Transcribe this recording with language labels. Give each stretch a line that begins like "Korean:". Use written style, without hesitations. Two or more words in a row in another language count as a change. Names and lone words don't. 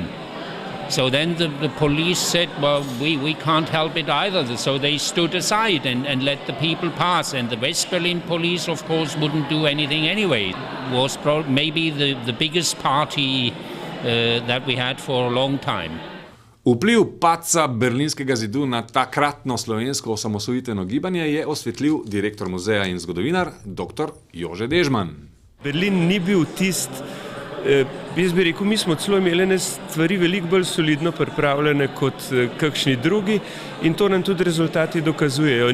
English: So then the police said, well, we can't help it either. So they stood aside and let the people pass. And the West Berlin police, of course, wouldn't do anything anyway. It was maybe the biggest party that we had for a long time.
Slovenian: Vpliv padca berlinskega zidu na takratno slovensko osamosvojitveno gibanje je osvetlil direktor muzeja in zgodovinar dr. Jože Dežman. Berlin ni bil jaz bi rekel, mi smo celo imeli stvari veliko bolj solidno pripravljene kot kakšni drugi in to nam tudi rezultati dokazujejo.